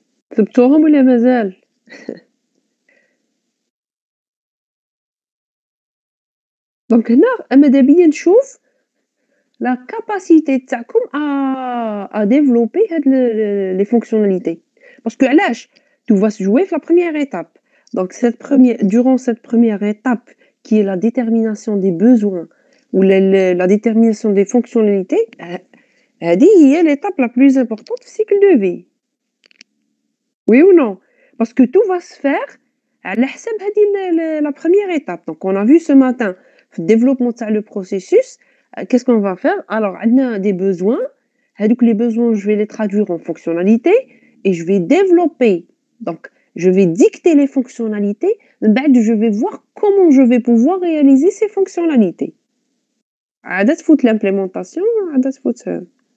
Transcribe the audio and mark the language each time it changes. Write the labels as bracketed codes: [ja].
[ar] كتبتوهم ولا مازال؟ دونك هنا ماذا بيا نشوف [fr] la capacité [ar] تاعكم [fr] à développer [ar] هاد [fr] les fonctionnalités. Parce que [ar] علاش [fr] tout va se jouer [ar] في [fr] la première étape. Donc durant cette première étape qui est la détermination des besoins ou la détermination des fonctionnalités, [ar] هذه هي [fr] l'étape la plus importante du cycle de vie. Oui ou non? Parce que tout va se faire [ar] على حساب هذه [fr] la première étape. Donc on a vu ce matin [ar] في الديفلوبمون تاع [fr] le processus. Qu'est-ce qu'on va faire? Alors, on a des besoins. Donc, les besoins, je vais les traduire en fonctionnalités et je vais développer. Donc, je vais dicter les fonctionnalités. Je vais voir comment je vais pouvoir réaliser ces fonctionnalités. [ar] عادة تفوت l'implémentation, عادة تفوت.